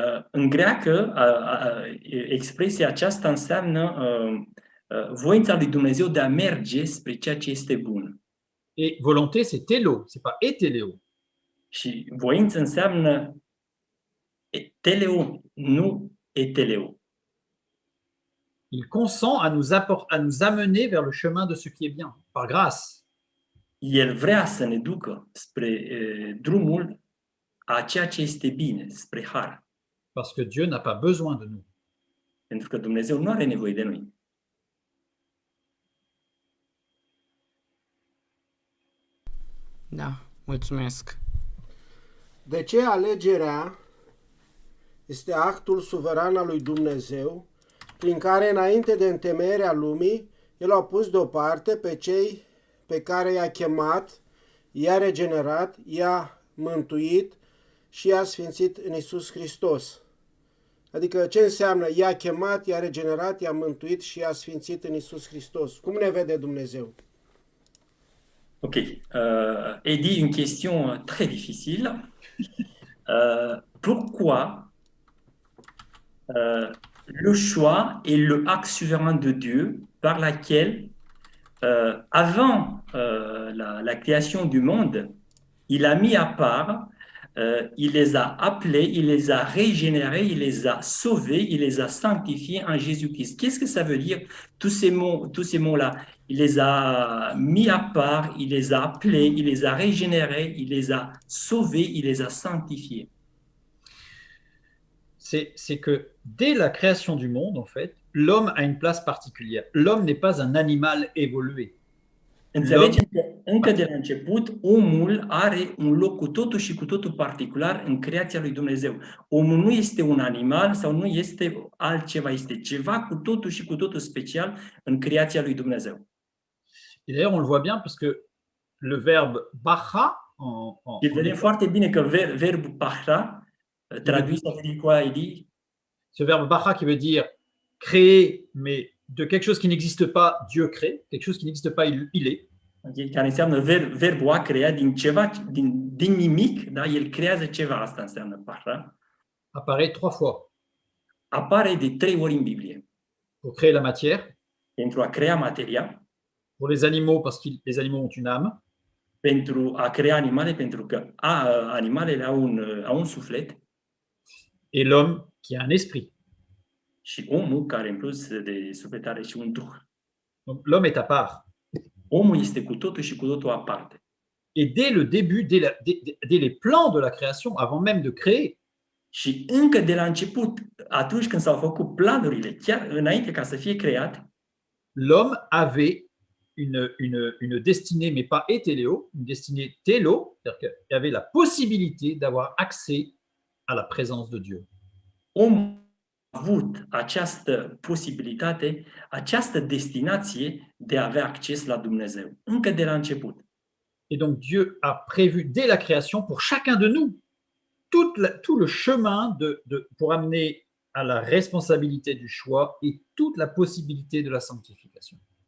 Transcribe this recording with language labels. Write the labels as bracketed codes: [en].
[ro] În greacă, expresia aceasta înseamnă voința lui Dumnezeu de a merge spre ceea ce este bun. [fr] Et volonté, c'est télo, c'est pas étéléo. [ro] Și voință înseamnă teleo, nu eteleo. [fr] Il consent à nous amener vers le chemin de ce qui est bien, par grâce. [ro] El vrea să ne ducă spre drumul a ceea ce este bine, spre har. [fr] Parce que Dieu n'a pas besoin de nous. [ro] Pentru că Dumnezeu nu are nevoie de noi. Da, mulțumesc. De ce alegerea este actul suveran al lui Dumnezeu, prin care, înainte de întemeierea lumii, El a pus deoparte pe cei pe care i-a chemat, i-a regenerat, i-a mântuit și i-a sfințit în Iisus Hristos. Adică ce înseamnă i-a chemat, i-a regenerat, i-a mântuit și i-a sfințit în Iisus Hristos? Cum ne vede Dumnezeu? Ok. [fr] Eddie, une question très difficile. Pourquoi le choix est le acte souverain de Dieu par laquelle, avant la création du monde, il a mis à part, il les a appelés, il les a régénérés, il les a sauvés, il les a sanctifiés en Jésus-Christ. Qu'est-ce que ça veut dire, tous ces mots-là? Il les a mis à part, il les a appelés, il les a régénérés, il les a sauvés, il les a sanctifiés. C'est que dès la création du monde, en fait, l'homme a une place particulière. L'homme n'est pas un animal évolué. [ro] Înțelegem că încă de la început omul are un loc cu totul și cu totul particular în creația lui Dumnezeu. Omul nu este un animal sau nu este altceva, este ceva cu totul și cu totul special în creația lui Dumnezeu. [fr] Et d'ailleurs, on le voit bien parce que le verbe bacha [ro] Și vedem foarte bine că verbul pahra, [fr] traduit ça veut dire quoi, Eddie? Ce verbe bacha qui veut dire créer, mais de quelque chose qui n'existe pas, Dieu crée. Quelque chose qui n'existe pas, il est. Okay? [ro] Care înseamnă verbul a crea din ceva, din nimic, da? El creează ceva, asta înseamnă pahra. [fr] Apparaît 3 fois. [ro] Apare de 3 ori în Biblie. [fr] Pour créer la matière. [ro] Pentru a crea materia. [fr] Pour les animaux, parce que les animaux ont une âme. [ro] Pentru a crea animale, pentru că animalele au un suflet. [fr] Et l'homme qui a un esprit. [ro] Și omul care în plus de suflet are și un duh. [fr] Donc l'homme est à part. [ro] Omul este cu totul și cu totul aparte. [fr] Et dès le début, dès les plans de la création, avant même de créer, [ro] și încă de la început, atunci când s-au făcut planurile, chiar înainte ca să fie creat, [fr] l'homme avait une destinée, mais pas étéléo, une destinée télo, c'est-à-dire qu'il y avait la possibilité d'avoir accès à la présence de Dieu. [ro] Omul a avut această posibilitate, această destinație de a avea acces la Dumnezeu, încă de la început. [fr] Et donc Dieu a prévu dès la création pour chacun de nous tout le chemin pour amener à la responsabilité du choix et toute la possibilité de la sanctification.